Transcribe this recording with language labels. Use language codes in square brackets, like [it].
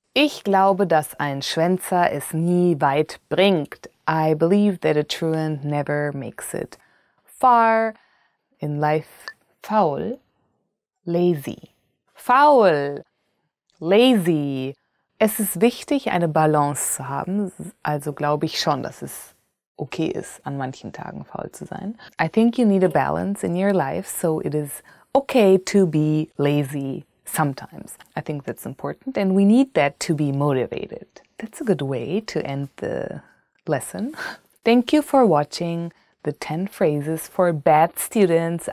[de] Ich glaube, dass ein Schwänzer es nie weit bringt. [en] I believe that a truant never makes it far in life. Faul, lazy. Faul, lazy. [de] Es ist wichtig, eine Balance zu haben. Also glaube ich schon, dass es okay ist, an manchen Tagen faul zu sein. [en] I think you need a balance in your life, so it is okay to be lazy sometimes. I think that's important, and we need that to be motivated. That's a good way to end the lesson. Thank you for watching the 10 phrases for bad students.